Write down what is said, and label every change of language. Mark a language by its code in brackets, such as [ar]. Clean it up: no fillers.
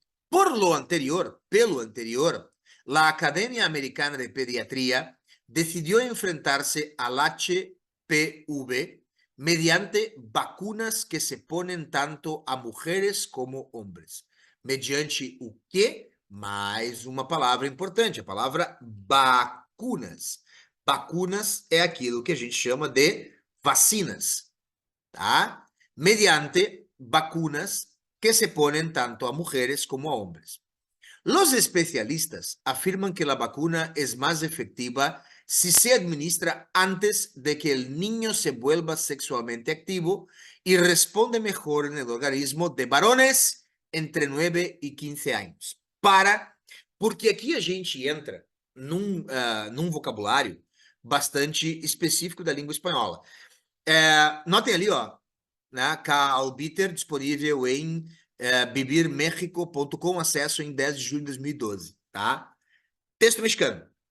[es] Pelo anterior, la Academia Americana de Pediatría decidió enfrentarse al HPV mediante vacunas que se ponen tanto a mujeres como hombres. [pt] Mediante o quê? Mais uma palavra importante, a palavra vacunas. Vacunas é aquilo que a gente chama de vacinas, tá? [es] Mediante vacunas que se ponen tanto a mujeres como a hombres. Los especialistas afirman que la vacuna es más efectiva si se administra antes de que el niño se vuelva sexualmente activo y responde mejor en el organismo de varones entre 9 [pt] e 15 anos. Porque aqui a gente entra num vocabulário bastante específico da língua espanhola. Notem ali, ó, né? Calbiter disponível em vivirmexico.com, acesso em 10 de julho de 2012, tá? Texto mexicano.